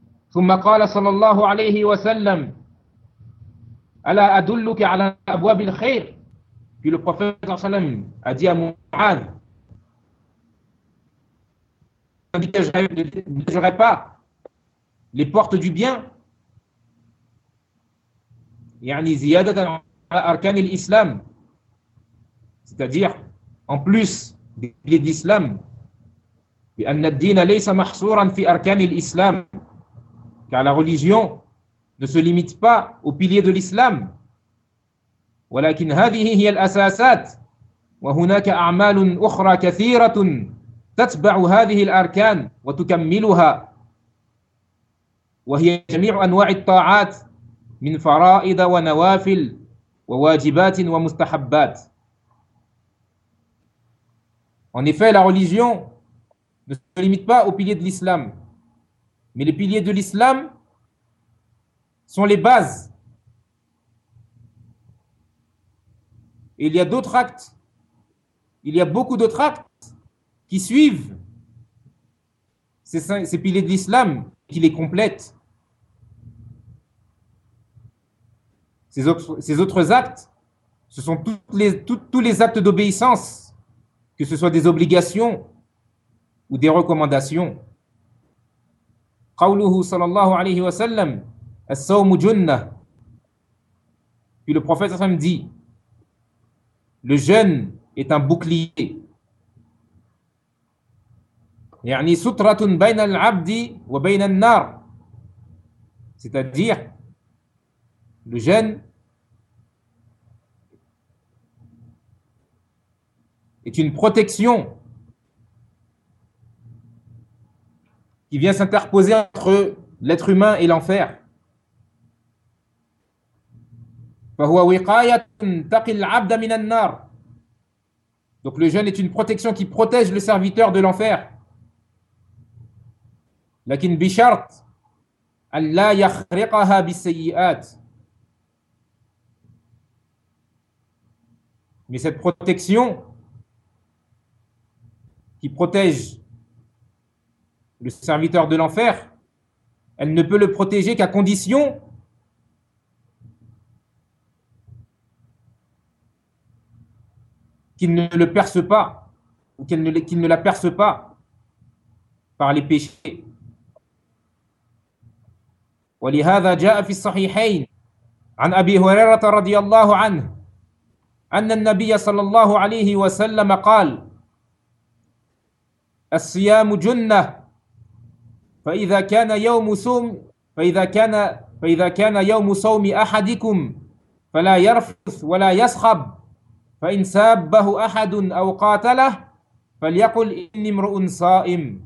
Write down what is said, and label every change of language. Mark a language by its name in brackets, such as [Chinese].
[Arabic] ثم قال صلى الله عليه وسلم ألا أدلك على أبواب الخير. [French] Puis le prophète صلى الله عليه وسلم a dit à Mu'ad, n'indiquerai pas les portes du bien, [Arabic] يعني زيادة على أركان الإسلام, [French] c'est-à-dire en plus des piliers d'islam, [Arabic] بأن الدين ليس محصورا في أركان الإسلام, [French] car la religion ne se limite pas aux piliers de l'islam. [Arabic] ولكن هذه هي الأساسات وهناك أعمال أخرى كثيرة تتبع هذه الأركان وتكملها وهي جميع أنواع الطاعات من فرائض ونوافل وواجبات ومستحبات. [French] En effet, la religion ne se limite pas aux piliers de l'islam, mais les piliers de l'islam sont les bases. Et il y a d'autres actes, il y a beaucoup d'autres actes qui suivent ces piliers de l'islam, qui les complètent. Ces autres actes, ce sont tous les actes d'obéissance, que ce soit des obligations ou des recommandations. [Arabic] Qawluhu sallallahu alayhi wa sallam, as-sawmu junnah. [French] Puis le prophète sallam dit, le jeûne est un bouclier. [Arabic] يعني سترة بين العبد وبين النار. [French] C'est-à-dire, le jeûne est une protection qui vient s'interposer entre l'être humain et l'enfer. [Arabic] فهو وقاية تقي العبد من النار. [French] Donc le jeûne est une protection qui protège le serviteur de l'enfer. [Arabic] لكن بشرط أن لا يخرقها بالسيئات. [French] Mais cette protection qui protège le serviteur de l'enfer, elle ne peut le protéger qu'à condition qu'il ne le perce pas ou qu'il ne la perce pas par les péchés. [Arabic] ولهذا جاء في الصحيحين عن أبي هريرة رضي الله عنه أن النبي صلى الله عليه وسلم قال الصيام جنة فإذا كان يوم صوم أحدكم فلا يرفث ولا يصخب فإن سابه أحد أو قاتله فليقل إني امرؤ صائم.